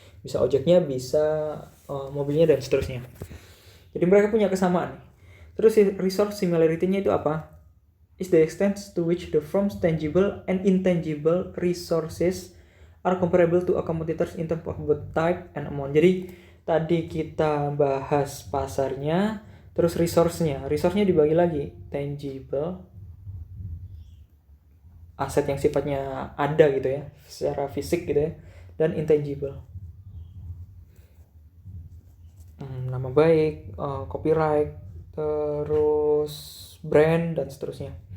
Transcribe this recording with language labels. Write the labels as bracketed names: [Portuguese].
[Indonesian] Bisa ojeknya, bisa mobilnya dan seterusnya. Jadi mereka punya kesamaan. Terus resource similarity-nya itu apa? [English] Is the extent to which the firm's tangible and intangible resources are comparable to a competitors in terms of both type and amount. [Indonesian] Jadi tadi kita bahas pasarnya, terus resource-nya. Resource-nya dibagi lagi, tangible, aset yang sifatnya ada gitu ya, secara fisik gitu ya, dan intangible, nama baik, copyright, terus brand dan seterusnya.